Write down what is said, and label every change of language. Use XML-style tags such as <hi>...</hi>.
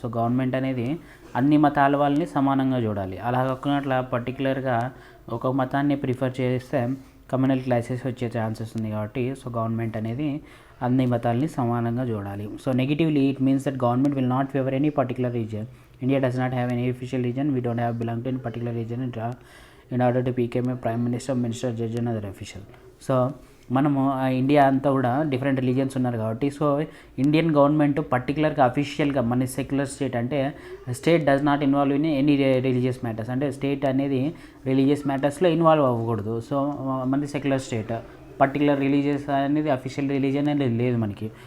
<te>So government అనేది అన్ని మతాల వాళ్ళని సమానంగా చూడాలి. అలా కాకుండా అట్లా పర్టికులర్గా ఒక మతాన్ని ప్రిఫర్ చేస్తే కమ్యూనల్ క్లాసెస్ వచ్చే ఛాన్సెస్ ఉంది. కాబట్టి సో గవర్నమెంట్ అనేది అన్ని మతాలని సమానంగా చూడాలి.</te> <en>So negatively it means that government will not favour any particular region. India does not have any official reason. We don't have belong to any particular reason in order to become a prime minister, judge and other official.</en> <te>So మనము India అంతా కూడా different religions ఉన్నారు కాబట్టి so Indian government పర్టికులర్గా అఫీషియల్గా మన secular state అంటే</te> <en>State does not involve in any religious matters.</en> <te>అంటే స్టేట్ అనేది రిలీజియస్ మ్యాటర్స్లో ఇన్వాల్వ్ అవ్వకూడదు. సో మనది సెక్యులర్ స్టేట్, పర్టికులర్ రిలీజియస్ అనేది అఫీషియల్ రిలీజియన్ అనేది లేదు మనకి.</te>